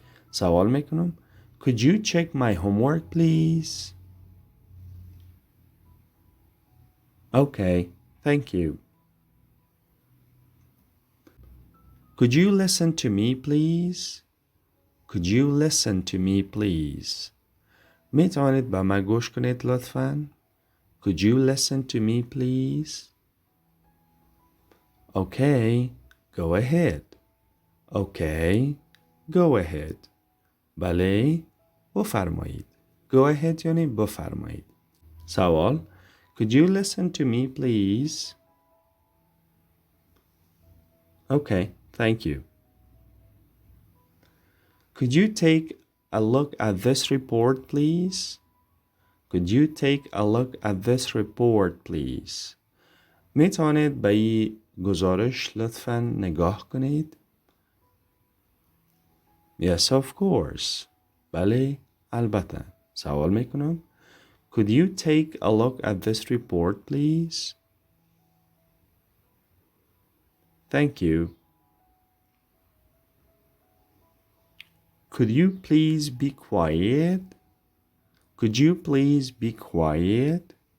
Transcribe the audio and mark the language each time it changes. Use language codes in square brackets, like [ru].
[fa] سوال میکنم [en] Could you check my homework please? Okay, thank you. Could you listen to me please? Could you listen to me please? [fa] می توانید به من گوش کنید لطفاً؟ [en] Could you listen to me please? Okay, go ahead. Okay, go ahead. [fa] بله، بفرمایید. [en] Go ahead [fa] یعنی بفرمایید. سوال [en] Could you listen to me please? Okay, thank you. Could you take a look at this report please? Could you take a look at this report please? [fa] می توانید به این گزارش لطفاً نگاه کنید؟ [en] Yes, of course. [fa] بله، البته. سوال می کنم [en] Could you take a look at this report please? Thank you. Could you please be quiet? Could you please be quiet?